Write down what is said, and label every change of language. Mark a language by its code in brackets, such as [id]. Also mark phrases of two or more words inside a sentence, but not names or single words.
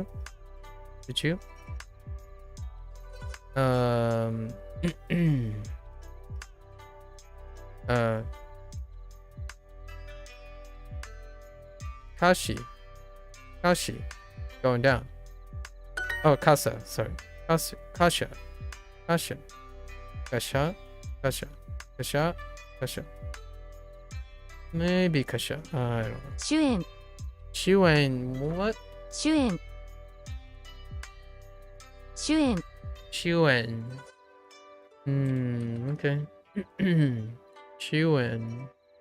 [en] Choo choo. Kashi. Going down. Oh, Kasa, sorry. Kasha. Maybe Kasha. I don't know. [zh] 主演 [en] Shuen, what? [zh] 主演 [en] Shuen. Okay. Shuen.